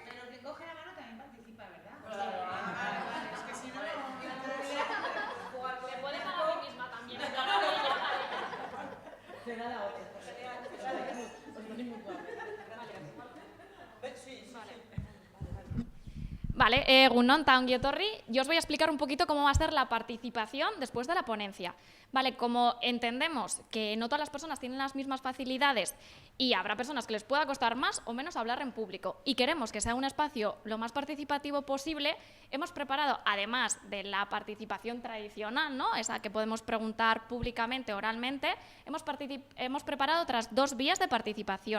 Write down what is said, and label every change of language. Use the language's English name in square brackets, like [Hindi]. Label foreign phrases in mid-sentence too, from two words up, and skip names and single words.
[Spanish] Pero el que coge la mano también participa, ¿verdad? Claro. Es que si no... Me puede dejar a mí misma también. [Basque] Vale, egunon eta ongi etorri. [Spanish] Yo os voy a explicar un poquito cómo va a ser la participación después de la ponencia. Vale, como entendemos que no todas las personas tienen las mismas facilidades y habrá personas que les pueda costar más o menos hablar en público y queremos que sea un espacio lo más participativo posible, hemos preparado, además de la participación tradicional, ¿no?, esa que podemos preguntar públicamente, oralmente, hemos preparado otras 2 vías de participación.